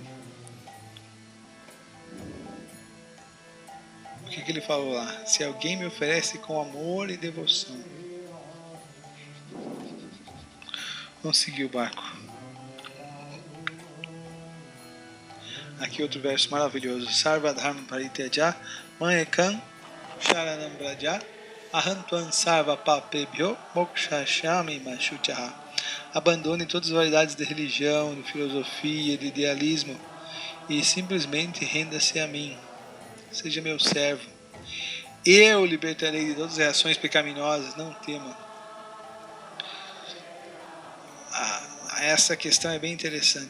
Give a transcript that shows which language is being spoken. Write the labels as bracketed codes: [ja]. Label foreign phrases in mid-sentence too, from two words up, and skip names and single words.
[pt] O que ele falou lá? Se alguém me oferece com amor e devoção. Vamos seguir o barco. Aqui outro verso maravilhoso. [sa] Sarvadharma parityaja manekam sharanam braja ahantuan sarva papebhyo mokshashyami mashuchaha. [pt] Abandone todas as variedades de religião, de filosofia, de idealismo e simplesmente renda-se a mim. Seja meu servo. Eu libertarei de todas as reações pecaminosas, não tema. Essa questão é bem interessante.